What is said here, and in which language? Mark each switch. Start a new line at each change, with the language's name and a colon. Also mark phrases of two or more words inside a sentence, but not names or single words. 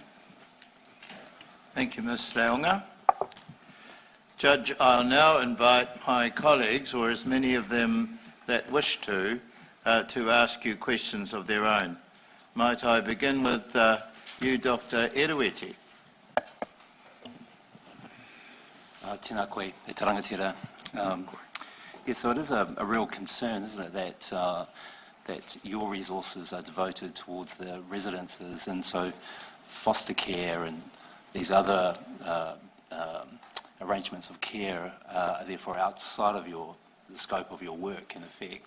English: Thank you, Ms. Leonga. Judge, I'll now invite my colleagues, or as many of them that wish to ask you questions of their own. Might I begin with you, Dr. Erueti?
Māori: Tēnā koe, e tarangatira.
English: So it is a real concern, isn't it, that your resources are devoted towards the residences, and so foster care and these other arrangements of care are therefore outside of the scope of your work, in effect.